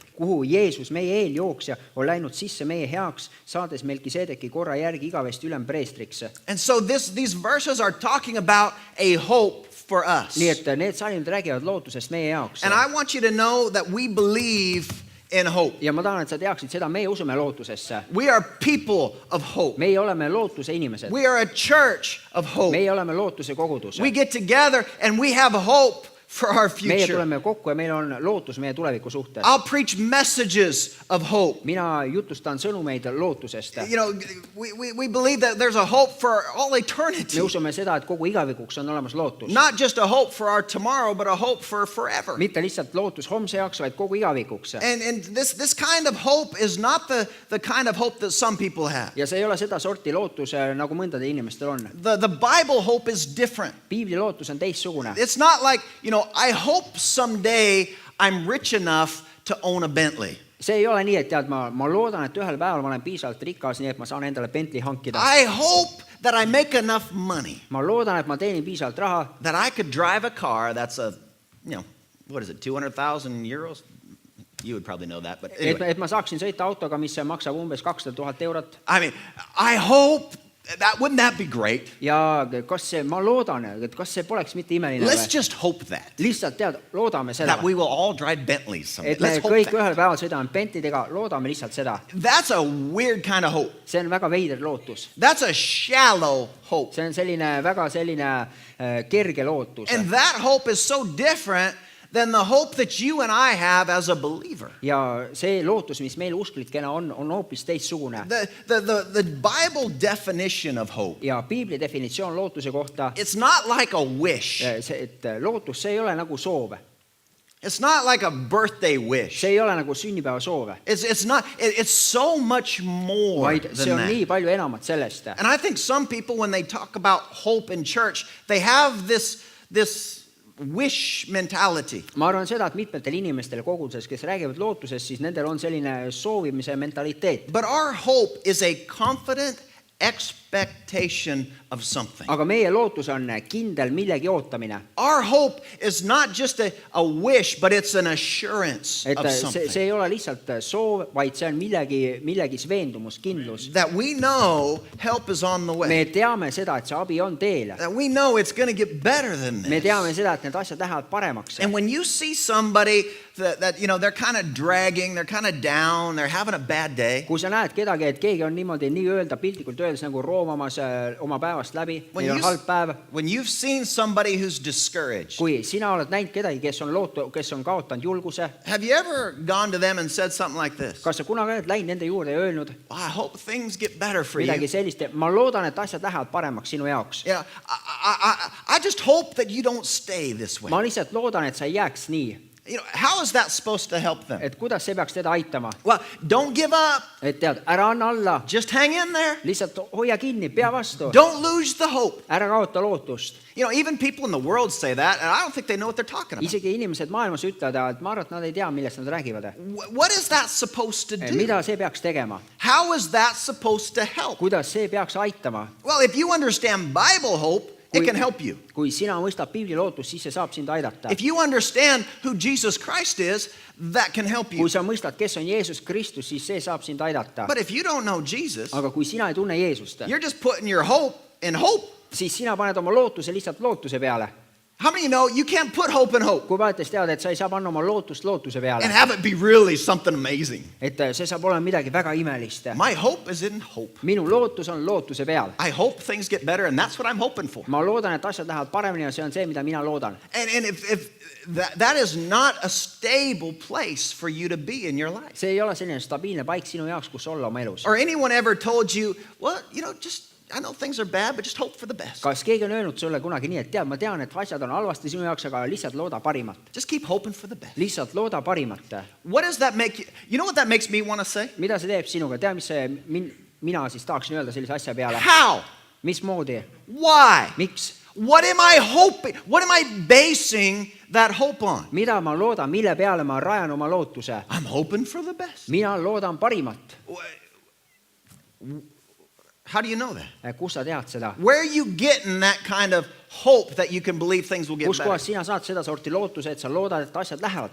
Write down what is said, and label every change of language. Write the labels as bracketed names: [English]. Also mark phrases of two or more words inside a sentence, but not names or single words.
[Estonian] kuhu Jeesus, meie eeljooksja, on läinud sisse meie heaks, saades Melkisedeki korra järgi igavesti ülempreestriks. [English] And so these verses are talking about a hope for us. [Estonian] Nii et need salmid räägivad lootusest meie jaoks. [English] And I want you to know that we believe in hope. [Estonian] Ja ma tahan, et sa teaksid seda, meie usume lootusesse. [English] We are people of hope. [Estonian] Meie oleme lootuse inimesed. [English] We are a church of hope. [Estonian] Meie oleme lootuse kogudus. [English] We get together and we have hope for our [Estonian] Meie [English] future. [Estonian] tuleme kokku ja meil on lootus meie tuleviku suhtes. [English] I'll preach messages of hope. [Estonian] Mina jutustan sõnumeid lootusest. [English] You know, we believe that there's a hope for all eternity. [Estonian] Me usume seda, et kogu igavikuks on olemas lootus. [English] Not just a hope for our tomorrow, but a hope for forever. [Estonian] Mitte lihtsalt lootus homse jaoks, vaid kogu igavikuks. [English] And this kind of hope is not the kind of hope that some people have. [Estonian] Ja see ei ole seda sorti lootus, nagu mõndade inimestel on. [English] The Bible hope is different. [Estonian] Piibli lootus on teistsugune. [English] It's not like, you know, I hope someday I'm rich enough to own a Bentley. [Estonian] See ei ole nii, et tead, ma loodan, et ühel päeval ma olen piisavalt rikas, nii et ma saan endale Bentley hankida. [English] I hope that I make enough money [Estonian] Ma loodan, et ma teenin piisavalt raha, [English] that I could drive a car that's a, you know, what is it, 200,000 euros? You would probably know that, but anyway. [Estonian] et ma saaksin sõita autoga, mis maksab umbes 200 000 eurot. [English] I mean, I hope wouldn't that be great? [Estonian] Ja kas see, ma loodan, et kas see poleks mitte imeline [English] Let's [Estonian] või? [English] just hope that [Estonian] Lihtsalt tead, loodame seda. [English] we will all drive Bentleys someday. [Estonian] Et me [English] Let's hope [Estonian] kõik [English] that. [Estonian] ühel päeval sõidame Bentley'dega, loodame lihtsalt seda. [English] That's a weird kind of hope. [Estonian] See on väga veider lootus. [English] That's a shallow hope. [Estonian] See on selline väga selline kerge lootus. [English] And that hope is so different than the hope that you and I have as a believer. [Estonian] Ja see lootus, mis meil usklitkena on hoopis teistsugune. [English] The Bible definition of hope, [Estonian] Ja Piibli definitsioon lootuse kohta, [English] it's not like a wish. [Estonian] et lootus, see ei ole nagu soov. [English] It's not like a birthday wish. [Estonian] See ei ole nagu sünnipäeva soov. [English] It's not. It's so much more [Estonian] Vaid see [English] than [Estonian] on nii [English] that. [Estonian] palju enamat sellest. [English] And I think some people, when they talk about hope in church, they have this wish mentality. [Estonian] Ma arvan seda, et mitmetel inimestel koguduses, kes räägivad lootusest, siis nendel on selline soovimise mentaliteet. [English] But our hope is a confident expectation of something. [Estonian] Aga meie lootus on kindel millegi ootamine. [English] Our hope is not just a wish, but it's an assurance [Estonian] Et [English] of something. [Estonian] see ei ole lihtsalt soov, vaid see on millegis veendumus, kindlus. [English] That we know help is on the way. [Estonian] Me teame seda, et see abi on teel. [English] That we know it's going to get better than [Estonian] Me [English] this. [Estonian] teame seda, et need asjad lähevad paremaks. [English] And when you see somebody that you know, they're kind of dragging, they're kind of down, they're having a bad day. [Estonian] Kui sa näed kedagi, et keegi on niimoodi nii öelda piltlikult öeldes nagu roomamas oma päevast läbi, neil on halb päev. [English] When you've seen somebody who's discouraged, [Estonian] Kui sina oled näinud kedagi, kes on kaotanud julguse, [English] have you ever gone to them and said something like this? [Estonian] kas sa kunagi oled läinud nende juurde ja öelnud [English] Well, I hope things get better for you. [Estonian] midagi sellist, ma loodan, et asjad lähevad paremaks sinu jaoks. [English] Yeah, I just hope that you don't stay this way. [Estonian] Ma lihtsalt loodan, et sa ei jääks nii. [English] You know, how is that supposed to help them? [Estonian] Et kuidas see peaks teda aitama? [English] Well, don't give up. [Estonian] Et tead, ära anna alla, [English] Just hang in there. [Estonian] lihtsalt hoia kinni, pea vastu, [English] Don't lose the hope. [Estonian] ära kaota lootust. [English] You know, even people in the world say that, and I don't think they know what they're talking about. [Estonian] Isegi inimesed maailmas ütlevad, et ma arvan, et nad ei tea, millest nad räägivad. [English] What is that supposed to do? [Estonian] Mida see peaks tegema? [English] How is that supposed to help? [Estonian] Kuidas see peaks aitama? [English] Well, if you understand Bible hope, it can help you. [Estonian] Kui sina mõistad piibli lootust, siis see saab sind aidata. [English] If you understand who Jesus Christ is, that can help you. [Estonian] Kui sa mõistad, kes on Jeesus Kristus, siis see saab sind aidata. [English] But if you don't know Jesus, [Estonian] Aga kui sina ei tunne Jeesust, [English] you're just putting your hope in hope. [Estonian] siis sina paned oma lootuse lihtsalt lootuse peale. [English] How many of you know you can't put hope in hope [Estonian] Kui paljud teavad, et sa ei saa panna oma lootust lootuse peale. [English] and have it be really something amazing? [Estonian] Et see saab olema midagi väga imelist. [English] My hope is in hope. [Estonian] Minu lootus on lootuse peal. [English] I hope things get better, and that's what I'm hoping for. [Estonian] Ma loodan, et asjad lähevad paremini ja see on see, mida mina loodan. [English] And if that is not a stable place for you to be in your life. [Estonian] See ei ole selline stabiilne paik sinu jaoks, kus olla oma elus. [English] Or anyone ever told you, well, you know, I know things are bad, but just hope for the best. [Estonian] Kas keegi on öelnud sulle kunagi nii, et tead, ma tean, et asjad on halvasti sinu jaoks, aga lihtsalt looda parimat. [English] Just keep hoping for the best. [Estonian] Lihtsalt looda parimat. [English] What does that make you? You know what that makes me want to say? [Estonian] Mida see teeb sinuga? Tea, mis see mina siis tahaksin öelda sellise asja peale? [English] How? [Estonian] Mismoodi? [English] Why? [Estonian] Miks? [English] What am I hoping? What am I basing that hope on? [Estonian] Mida ma loodan, mille peale ma rajan oma lootuse? [English] I'm hoping for the best. [Estonian] Mina loodan parimat. [English] How do you know that? [Estonian] Kus sa tead seda? [English] Where are you getting that kind of hope that you can believe things will get [Estonian] Kus [English] better? [Estonian] kohas sina saad seda sorti lootuse, et sa loodad, et asjad lähevad